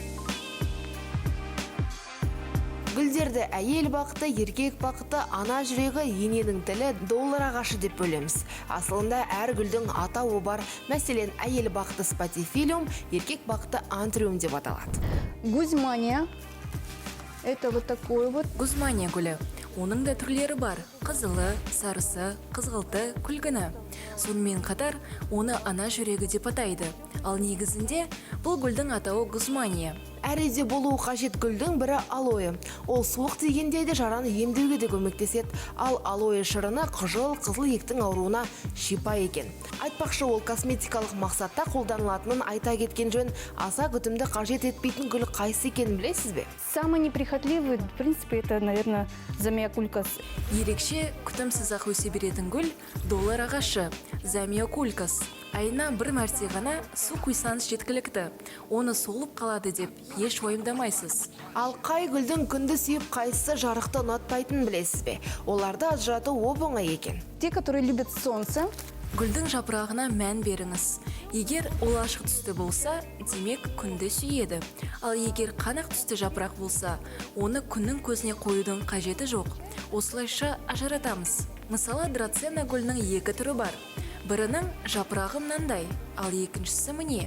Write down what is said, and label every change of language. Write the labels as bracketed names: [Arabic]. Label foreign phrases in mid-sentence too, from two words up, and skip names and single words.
[Kazakh] Гүлдерді әйел бақыты, еркек бақыты, ана жүрегі, ененің тілі, доллар ағашы деп бөлеміз. Асылында әр гүлдің атауы бар. Мәселен, әйел бақыты спатифилиум, еркек бақыты антриум деп аталады. Гузмания. [Russian] Это вот такой вот. [Kazakh] Гузмания гүлі. Оның да түрлері бар. Қызылы, сарысы, қызғылты, күлгіні. Сонымен қатар, оны ана жүрегі деп атайды. Ал негізінде бұл гүлдің атауы гузмания. Әреде болуы қажет гүлдің бірі алоэ. Ол суық тигенде де жараны емдеуге де көмектеседі. Ал алоэ шырыны қыжыл, қызыл ектің ауруына шипа екен. Айтпақшы, ол косметикалық мақсатта қолданылатынын айта кеткен жөн. Аса күтімді қажет етпейтін гүл қайсы екенін білесіз бе? [Russian] Самый неприхотливый, в принципе, это, наверное, замиокулькас. [Kazakh] Ерекше күтімсіз ақ өсе беретін гүл доллар ағашы, замиокулькас. Айына бір мәрте ғана су құйсаңыз жеткілікті. Оны солып қалады деп еш уайымдамайсыз. Ал қай гүлдің күнді сүйіп қайсысы жарықты ұнатпайтынын білесіз бе? Оларды ажырату оп-оңай екен. [Russian] Те, которые любят солнце. [Kazakh] Гүлдің жапырағына мән беріңіз. Егер ол ашық түсті болса, демек күнді сүйеді. Ал егер қанық түсті жапырақ болса, оны күннің көзіне қоюдың қажеті жоқ. Осылайша ажыратамыз. Мысалы, драцена гүлінің екі түрі бар. Бірінің жапырағы мынандай, ал екіншісі міне.